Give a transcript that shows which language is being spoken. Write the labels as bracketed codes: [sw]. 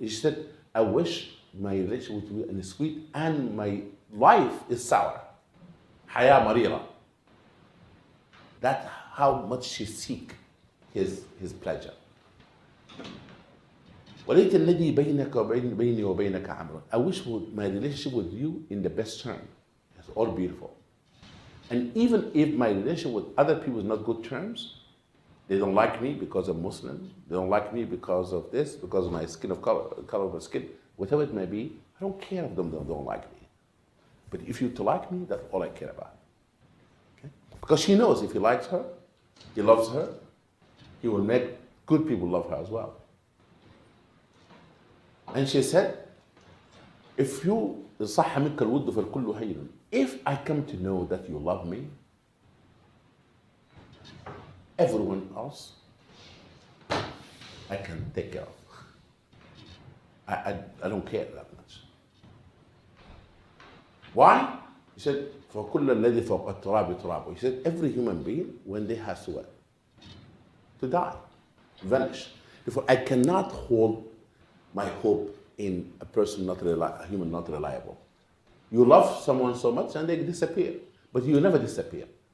[en] She said, I wish my relationship would be sweet and my life is sour. [ar] حياة مريرة. [en] That's how much she seek his pleasure. [ar] وليت الذي بينك وبين بيني وبينك عمرا. [en] I wish my relationship with you in the best term. It's all beautiful. And even if my relationship with other people is not good terms, they don't like me because I'm Muslim, they don't like me because of this, because of my skin of color of my skin, whatever it may be, I don't care if them don't like me. But if you to like me, that's all I care about. Okay? Because she knows if he likes her, he loves her, he will make good people love her as well. And she said, if you [ar] صح منك الود فالكل هين. [en] If I come to know that you love me, everyone else I can take care of. I don't care that much. Why? He said, [ar] فَكُلَّ الَّذِي فَوْقَ التُّرَابِ تُرَابُ. [en] He said, every human being, when they have to what? To die, vanish. Therefore, I cannot hold my hope in a person a human not reliable. You love someone so much and they disappear, but you never disappear.